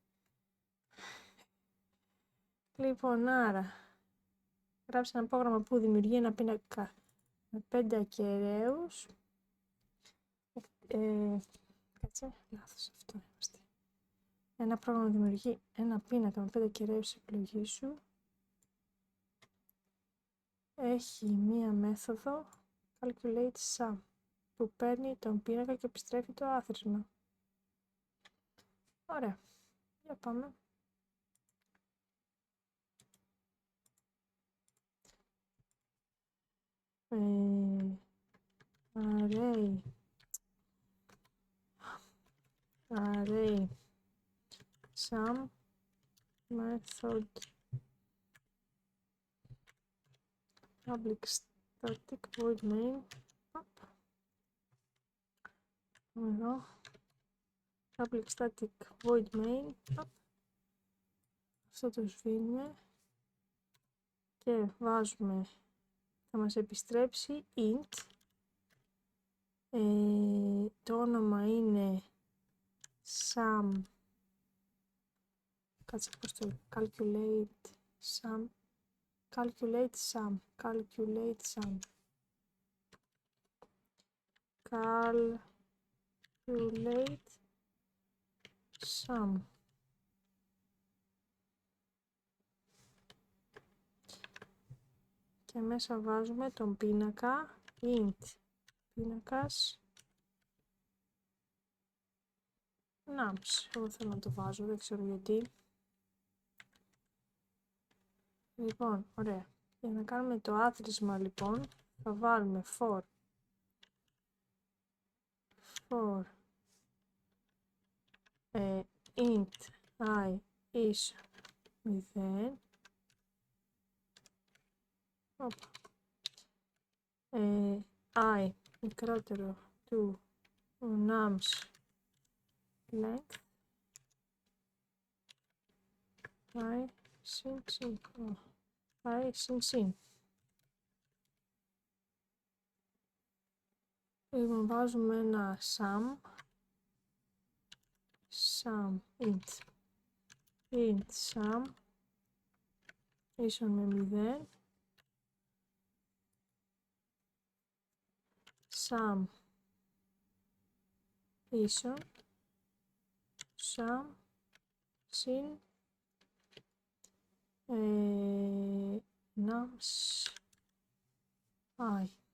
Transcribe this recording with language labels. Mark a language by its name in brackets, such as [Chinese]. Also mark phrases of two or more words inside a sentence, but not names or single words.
[Greek] Λοιπόν, άρα, γράψε ένα πρόγραμμα που δημιουργεί ένα πίνακα με 5 ακεραίους. Κάτσε, λάθος αυτό είμαστε. Ένα πρόγραμμα δημιουργεί ένα πίνακα με 5 ακεραίους της επιλογής σου. Έχει μία μέθοδο [English] calculate sum [Greek] που παίρνει τον πίνακα και επιστρέφει το άθροισμα. Ωραία. Για πάμε. [English] Array sum method public static void main. [Greek] Εδώ. [English] Public static void main. [Greek] Αυτό το σβήνουμε και βάζουμε, θα μας επιστρέψει int. Το όνομα είναι sum. Κάτσε πώς το [English] calculate sum. Calculate sum. Calculate sum. Calculate sum. [Greek] Και μέσα βάζουμε τον πίνακα int πίνακας nums. Εγώ θέλω να το βάζω, δεν ξέρω γιατί. Λοιπόν, ωραία. Για να κάνουμε το άθροισμα λοιπόν, θα βάλουμε [English] for int I is 0. [Greek] I μικρότερο του [English] nums length [Greek] I συν. Λοιπόν, βάζουμε ένα sum [English] int sum [Greek] ίσον με 0 sum ίσον sum συν [English] nums I.